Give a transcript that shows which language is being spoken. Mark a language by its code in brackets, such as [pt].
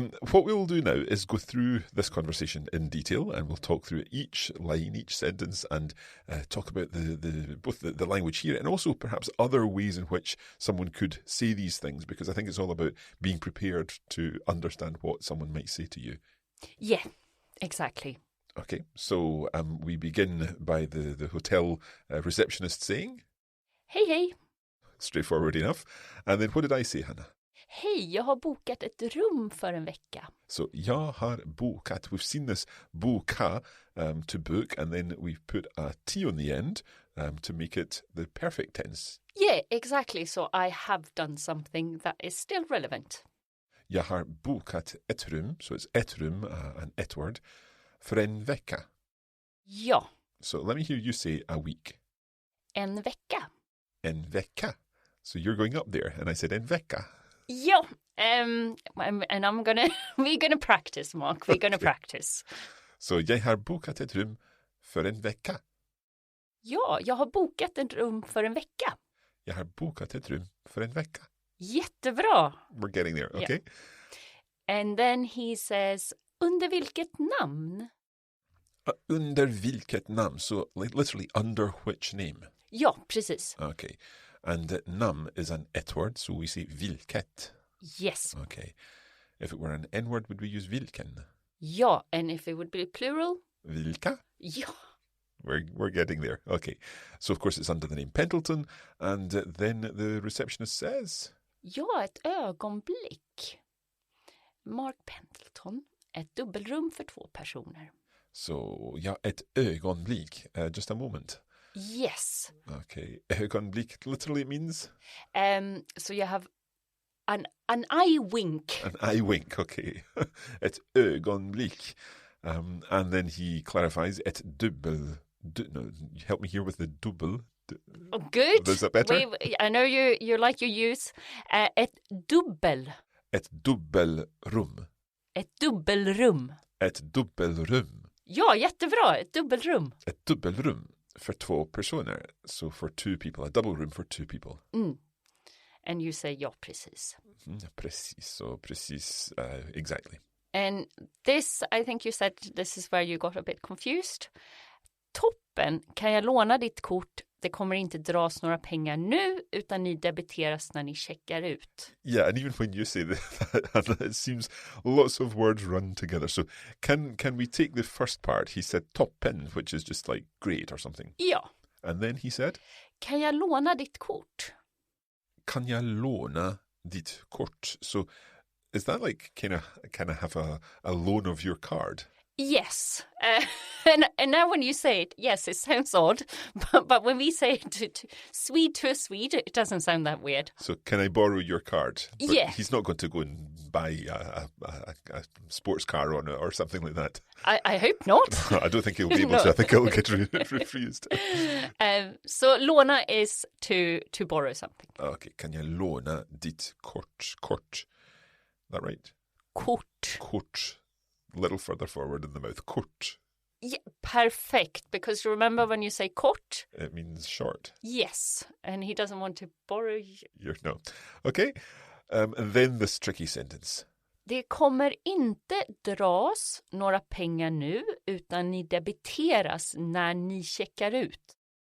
[en] What we will do now is go through this conversation in detail, and we'll talk through each line, each sentence, and talk about both the language here and also perhaps other ways in which someone could say these things, because I think it's all about being prepared to understand what someone might say to you. Yeah, exactly. Okay, so we begin by the hotel receptionist saying, [sv] Hej, hej. [en] Straightforward enough. And then what did I say, Hannah? [sv] Hej, jag har bokat ett rum för en vecka. So, jag har bokat. [en] We've seen this boka, to book, and then we've put a T on the end to make it the perfect tense. Yeah, exactly. So I have done something that is still relevant. [sv] Jag har bokat ett rum, [en] so it's [sv] ett rum, an ett word, för en vecka. Ja. [en] So let me hear you say a week. [sv] En vecka. En vecka. [en] So you're going up there, and I said en vecka. [sv] Ja, [en] and we're gonna practice, Mark. We're gonna practice. [sv] Så jag har bokat ett rum för en vecka. Ja, jag har bokat ett rum för en vecka. Jag har bokat ett rum för en vecka. Jättebra. [en] We're getting there, okay? Yeah. And then he says, [sv] under vilket namn? Under vilket namn? [en] So literally under which name? [sv] Ja, precis. [en] Okay. And namn is an ett word, so we say vilket. Yes. Okay. If it were an n-word, would we use vilken? [sv] Ja, [en] and if it would be plural? [sv] Vilka? Ja. [en] We're getting there. Okay. So of course it's under the name Pendleton, and then the receptionist says... [sv] Ja, ett ögonblick. Mark Pendleton, ett dubbelrum för 2 personer. [en] So, [sv] ja, ett ögonblick. [en] Just a moment. Yes. Okay. Ögonblick literally means? So you have an eye wink. An eye wink, okay. [sv] Ett ögonblick. [en] And then he clarifies, ett dubbel. No, help me here with the dubbel. Oh, good. Is that better? I know you like your use. Ett dubbel. [sv] Ett dubbelrum. Ett dubbelrum. Ett dubbelrum. Ja, jättebra. Ett dubbelrum. Ett dubbelrum för två personer. [en] So for two people. A double room for two people. And you say [sv] ja, precis. [en] Precis. So precis. Exactly. And this, I think you said this is where you got a bit confused. [sv] Toppen, kan jag låna ditt kort? Det kommer inte dras några pengar nu, utan ni debiteras när ni checkar ut. [en] Yeah, and even when you say that, it seems lots of words run together. So can we take the first part? He said [sv] toppen, [en] which is just like great or something. Ja. And then he said? [sv] Kan jag låna ditt kort? Kan jag låna ditt kort? [en] So is that like kind of have a loan of your card? Yes. And now when you say it, yes, it sounds odd. But when we say it to a Swede, it doesn't sound that weird. So can I borrow your card? But yeah. He's not going to go and buy a sports car on it or something like that. I hope not. I don't think he'll be able to. I think it'll get refused. So låna is to borrow something. [sv] Okay, kan jag låna ditt kort? [en] Kort. Is that right? [sv] Kort. Kort. [en] A little further forward in the mouth. [sv] Kort. [en] Yeah, perfect. Because remember when you say kort? It means short. Yes. And he doesn't want to borrow No. Okay. And then this tricky sentence. [sv] Det kommer inte dras några pengar nu, utan ni debiteras när ni checkar ut.